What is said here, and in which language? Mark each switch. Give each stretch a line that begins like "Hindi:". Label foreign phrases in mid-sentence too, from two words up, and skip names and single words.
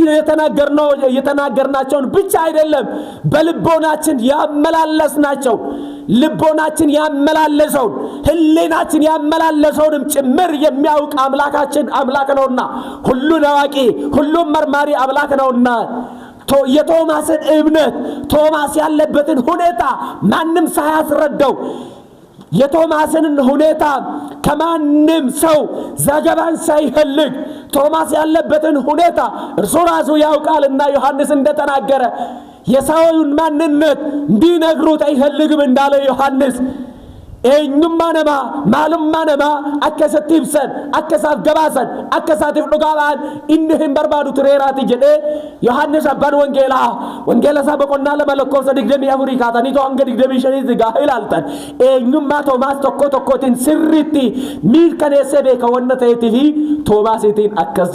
Amharic: የተናገርናቸውን ብቻ አይደለም በልቦናችን ያመላለስናቸው ልቦናችን ያመላለሰውን ህሊናችን ያመላለሰውንም ጭምር የሚያውቅ አምላክ ነውና ሁሉን አዋቂ ሁሉን መርማሪ አምላክ ነውና የቶማስን እምነት ቶማስ ያለበትን ሁኔታ ማንም ሳያስረዳው የቶማስን ሁኔታ ከማንም ሰው ዘገባን ሳይፈልግ ቶማስ ያለበትን ሁኔታ እርሱ ራሱ ያውቃልና ዮሐንስ እንደተናገረ የሰውን ማንነት እንዲነግሩት አይፈልግም እንዳለ ዮሐንስ
Oromo: eenyummaa namaa maalummaa namaa akka isatti ibsan akka isaaf gabaasan akka isaatiif dhugaadhaan inni hin barbaadu tureeraati jedhee Yohaannis abbaan wangeela isaa boqonnaa 2:24 kaataniitoo hanga 25 gaafa ilaaltan eenyummaa Toomaas tokkootiin sirriitti mirkaneessee beeka wanna ta'eetiif Toomaasiitiin akkas